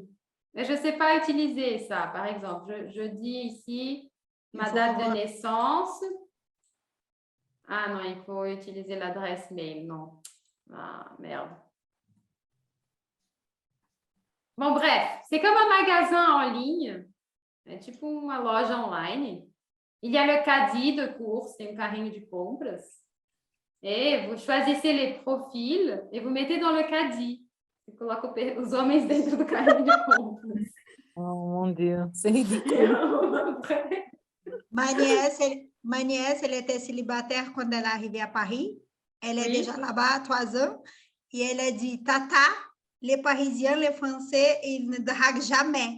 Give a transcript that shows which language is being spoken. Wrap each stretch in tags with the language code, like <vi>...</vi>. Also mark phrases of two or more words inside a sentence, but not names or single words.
<fr>Mais je ne sais pas utiliser ça. Par exemple, je dis ici ma date de naissance. Ah non, il faut utiliser l'adresse mail. Non. Ah, merde. Bon, bref, c'est comme un magasin en ligne.</fr> <pt>É tipo uma loja online.</pt> <fr>Il y a le caddie de course,</fr> <pt>tem um carrinho de compras.</pt> <fr>Et vous choisissez les profils et vous mettez dans le caddie.</fr> <pt>Você coloca os homens dentro do carrinho de compras.</pt> <fr>Oh mon Dieu, c'est ridicule. Ma nièce, elle était célibataire quand elle est arrivée à Paris. Elle est Oui. déjà là-bas à 3 ans. Et elle a dit, Tata, les Parisiens, les Français, ils ne draguent jamais.</fr>